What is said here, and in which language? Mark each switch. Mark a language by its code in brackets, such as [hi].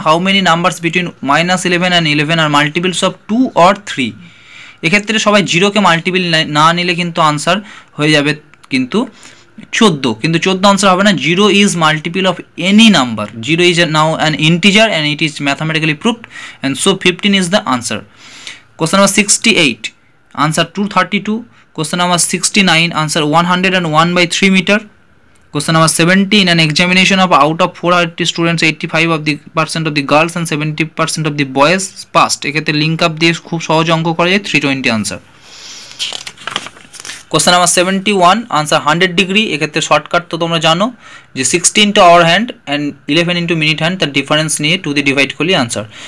[en] How many numbers between -11 and 11 আর multiples of 2 or 3? [bn] এক্ষেত্রে সবাই জিরোকে multiple না নিলে কিন্তু আনসার হয়ে যাবে কিন্তু 14, কিন্তু 14 আনসার হবে না। [en] 0 is multiple of any number. 0 is now an integer and it is mathematically proved, and so 15 is the answer. Question number 68. Answer 232. Question number 69. Answer 101/3 meter. Question number 70. In an examination of out of 480 students, 85% of the girls and 70% of the boys passed. [bn] এক্ষেত্রে link up দিয়ে খুব সহজ অঙ্ক করা যায়। 320 answer. [en] Question number 71. Answer 100 degree. [bn] এক্ষেত্রে shortcut তো তোমরা জানো যে [en] 16 to hour hand and 11 into minute hand, [bn] তার ডিফারেন্স নিয়ে 2 দিয়ে ডিভাইড করলে আনসার।